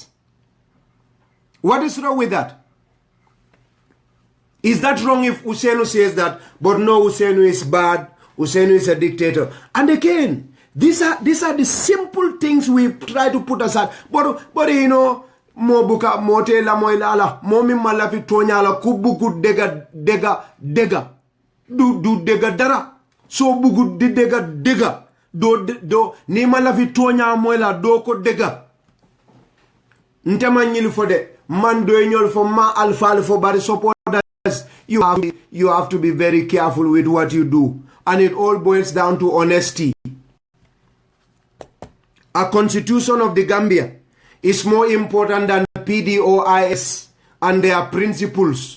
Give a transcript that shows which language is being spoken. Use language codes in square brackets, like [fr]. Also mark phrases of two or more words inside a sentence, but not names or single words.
[en] What is wrong with that? Is that wrong if Hussein says that, but no, Hussein is bad, Hussein is a dictator? And again, these are the simple things we try to put aside. But you know, [man] mo buka mote la mo ilala mo mi malafi tonya la kubuku dega du dega dara so bugu di dega do ni malafi tonya mo la do ko dega ntema nyil fode man do nyol fo ma alfa fo bari supporters. [en] You have to be very careful with what you do, and it all boils down to honesty. A constitution of the Gambia is more important than PDOIS and their principles.